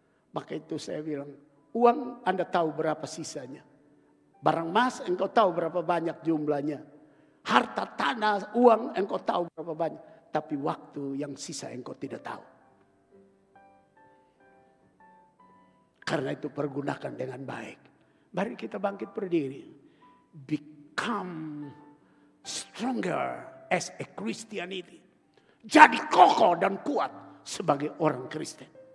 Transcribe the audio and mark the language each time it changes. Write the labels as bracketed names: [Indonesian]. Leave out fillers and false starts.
[Indonesian] Maka itu saya bilang, uang Anda tahu berapa sisanya. Barang emas engkau tahu berapa banyak jumlahnya. Harta, tanah, uang engkau tahu berapa banyak. Tapi waktu yang sisa engkau tidak tahu. Karena itu pergunakan dengan baik. Mari kita bangkit berdiri. [English] Become stronger as a Christianity. [Indonesian] Jadi kokoh dan kuat sebagai orang Kristen.